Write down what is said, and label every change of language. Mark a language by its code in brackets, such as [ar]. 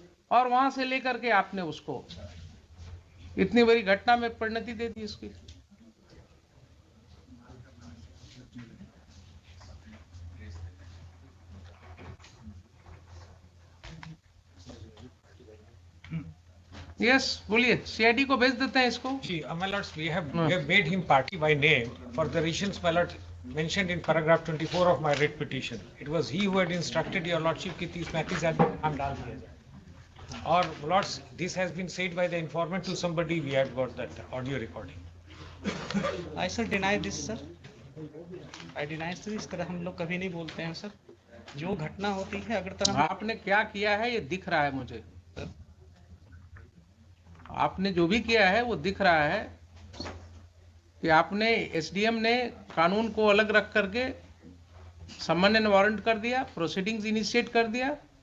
[hi] और वहां से लेकर के आपने उसको इतनी बड़ी घटना में परिणति दे दी इसकी। यस बोलिए, सीआईडी को भेज देते हैं इसको। [en] See, my lords, we have made him party by name for the reasons, my lord, mentioned in paragraph 24 of my writ petition. It was he who had instructed your lordship [hi] कि 30-35 आदमी का नाम डाल दिया जाए। [en] और lords, this has been said by the informant to somebody. We have got that audio recording. I sir deny this sir. I deny sir, [hi] इस तरह हम लोग कभी नहीं बोलते हैं सर। जो घटना होती है अगर तरह आपने क्या किया है ये दिख रहा है मुझे, आपने जो भी किया है वो दिख रहा है कि आपने एसडीएम ने कानून को अलग रख करके समन एंड वारंट कर दिया, प्रोसीडिंग्स इनिशिएट कर दिया।